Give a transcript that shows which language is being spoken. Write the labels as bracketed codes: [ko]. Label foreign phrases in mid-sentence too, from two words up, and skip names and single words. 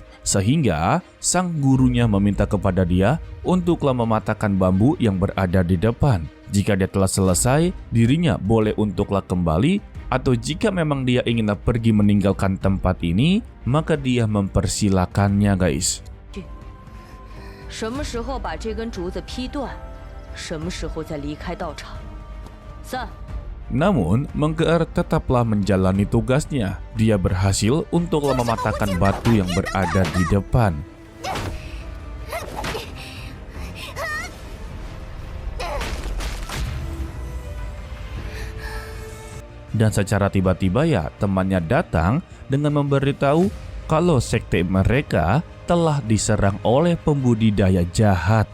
[id] Sehingga sang gurunya meminta kepada dia untuklah mematahkan bambu yang berada di depan. Jika dia telah selesai, dirinya boleh untuklah kembali. Atau jika memang dia inginlah pergi meninggalkan tempat ini, maka dia mempersilakannya guys. [zh] 什么时候把这根竹子劈断，什么时候再离开道场。散。 [id] Namun, Mengkeer tetaplah menjalani tugasnya. Dia berhasil untuklah mematahkan batu yang berada di depan. Dan secara tiba-tiba ya temannya datang dengan memberitahu kalau sekte mereka telah diserang oleh pembudidaya jahat.